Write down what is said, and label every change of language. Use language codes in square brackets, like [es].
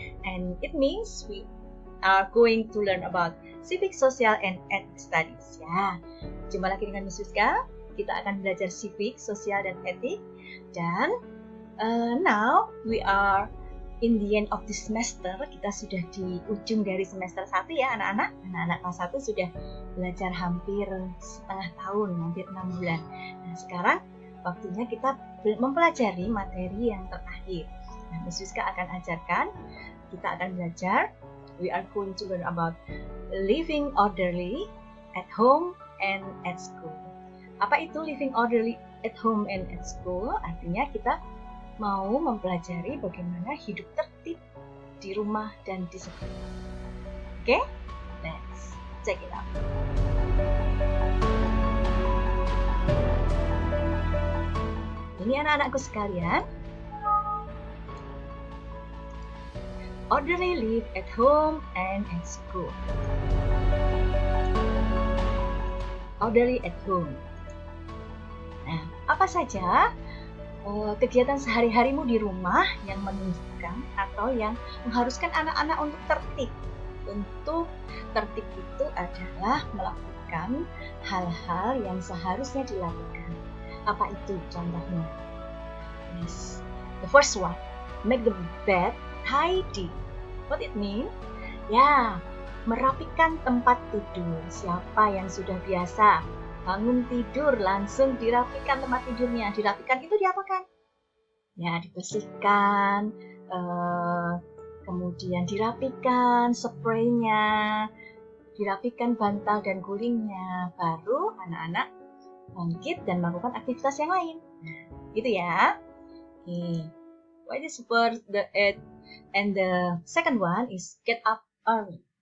[en] And it means we are going to learn about civic, social, and ethnic studies. [id] Ya, jumpa lagi dengan Miss Rizka. Kita akan belajar civic, sosial, dan etik. Dan [en] now we are in the end of the semester. [id] Kita sudah di ujung dari semester 1 ya anak-anak. Anak-anak kelas 1 sudah belajar hampir setengah tahun, hampir 6 bulan. Nah sekarang waktunya kita mempelajari materi yang terakhir. Nah Miss Rizka akan ajarkan, kita akan belajar. [en] We are going to learn about living orderly at home and at school. [id] Apa itu [en] living orderly at home and at school? [id] Artinya kita mau mempelajari bagaimana hidup tertib di rumah dan di sekolah. Oke? [en] Let's check it out. [id] Ini anak-anakku sekalian. [en] Orderly live at home and at school. Orderly at home. [id] Nah, apa saja kegiatan sehari-harimu di rumah yang menunjukkan atau yang mengharuskan anak-anak untuk tertib? Untuk tertib itu adalah melakukan hal-hal yang seharusnya dilakukan. Apa itu contohnya? Yes. [en] The first one, make the bed tidy. What it mean? [id] Ya, merapikan tempat tidur. Siapa yang sudah biasa bangun tidur langsung dirapikan tempat tidurnya? Dirapikan itu diapakan? Ya, dibersihkan, kemudian dirapikan spraynya, dirapikan bantal dan gulingnya. Baru anak-anak bangkit dan melakukan aktivitas yang lain. Gitu ya. Okay. [en] What is first and the second one is get up early.